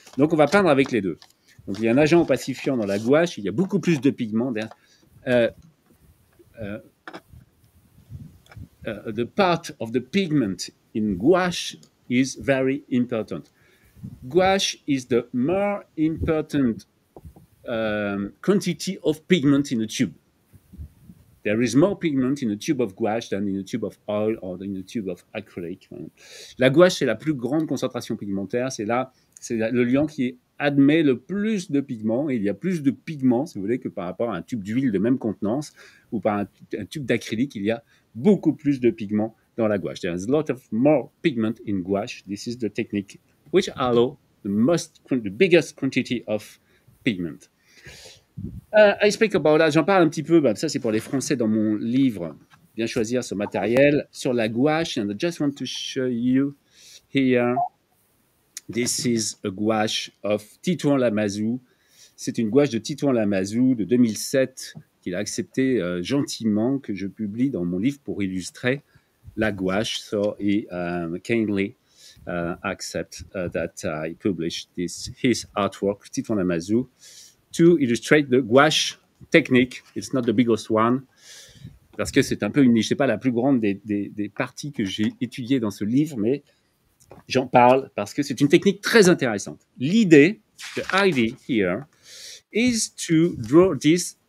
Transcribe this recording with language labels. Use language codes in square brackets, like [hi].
[fr] Donc on va peindre avec les deux. Donc il y a un agent opacifiant dans la gouache, il y a beaucoup plus de pigments. [en] The part of the pigment in gouache is very important. Gouache is the more important quantity of pigment in a tube. There is more pigment in a tube of gouache than in a tube of oil or in a tube of acrylic. [fr] La gouache, c'est la plus grande concentration pigmentaire. C'est le liant qui admet le plus de pigments. Et il y a plus de pigments, si vous voulez, que par rapport à un tube d'huile de même contenance ou par un tube d'acrylique. Il y a beaucoup plus de pigments dans la gouache. [en] There is a lot of more pigment in gouache. This is the technique which allow the biggest quantity of pigment. I speak about that. [fr] J'en parle un petit peu. Ça, c'est pour les Français dans mon livre Bien choisir ce matériel sur la gouache. [en] And I just want to show you here. This is a gouache of Titouan Lamazou. [fr] C'est une gouache de Titouan Lamazou de 2007 qu'il a accepté gentiment que je publie dans mon livre pour illustrer la gouache. [en] So he kindly accept that I published his artwork, Titouan Lamazou, to illustrate the gouache technique. It's not the biggest one, [fr] parce que c'est un peu une niche. C'est pas la plus grande des parties que j'ai étudiées dans ce livre, mais j'en parle parce que c'est une technique très intéressante. [en] L'idée, the idea here, is to draw this.